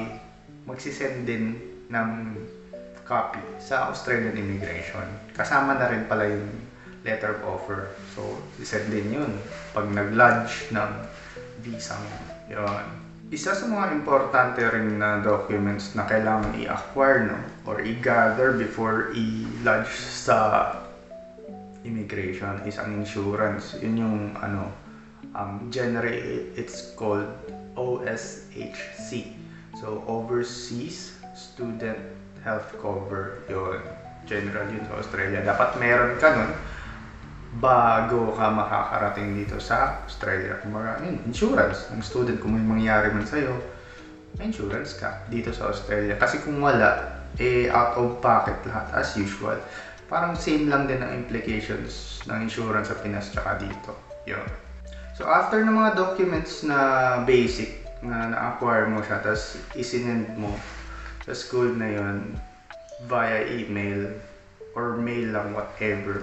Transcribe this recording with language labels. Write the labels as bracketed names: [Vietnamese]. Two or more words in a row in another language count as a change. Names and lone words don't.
[Filipino] Magsisend din ng copy sa Australian Immigration. Kasama na rin pala yung [English] letter of offer. [Filipino] So, isend din yun pag nag-lodge ng visa mo. Yun. Isa sa mga importante rin na documents na kailangan i-acquire, no, or i-gather before i-lodge sa immigration is ang insurance. Yun yung [English] generally it's called OSHC. So, Overseas Student Health Cover. [Filipino] Yun. General yun sa Australia. Dapat meron ka nun bago ka makakarating dito sa Australia. Insurance ng student, kung may mangyari man sa'yo, may insurance ka dito sa Australia. Kasi kung wala, [English] out of pocket lahat as usual. [Filipino] Parang same lang din ang implications ng insurance sa Pinas tsaka dito. Yun. So after ng mga documents na basic na na-acquire mo siya, tapos isinend mo sa school na yun [English] via email or mail [Filipino] lang, whatever.